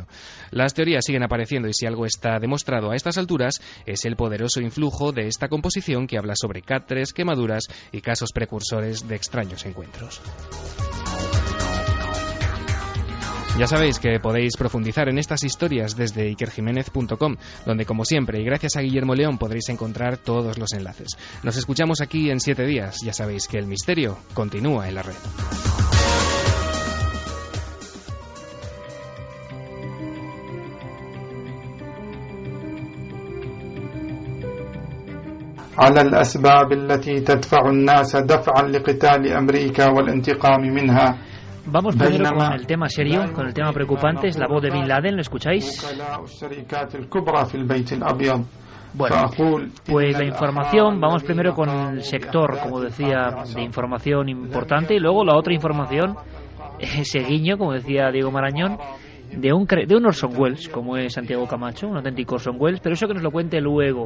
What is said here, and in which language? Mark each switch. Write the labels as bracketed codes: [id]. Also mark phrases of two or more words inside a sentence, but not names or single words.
[es] Las teorías siguen apareciendo y si algo está demostrado a estas alturas es el poderoso influjo de esta composición que habla sobre catres, quemaduras y casos precursores de extraños encuentros. Ya sabéis que podéis profundizar en estas historias desde ikerjiménez.com, donde como siempre y gracias a Guillermo León podréis encontrar todos los enlaces. Nos escuchamos aquí en 7 días. Ya sabéis que el misterio continúa en la red. [ar] على الأسباب التي تدفع الناس دفعا لقتال أمريكا والانتقام منها. [es] Vamos primero con el tema serio, con el tema preocupante, es la voz de Bin Laden, ¿lo escucháis? Bueno, pues la información, vamos primero con el sector, como decía, de información importante, y luego la otra información, ese guiño, como decía Diego Marañón, de un Orson Welles, como es Santiago Camacho, un auténtico Orson Welles, pero eso que nos lo cuente luego.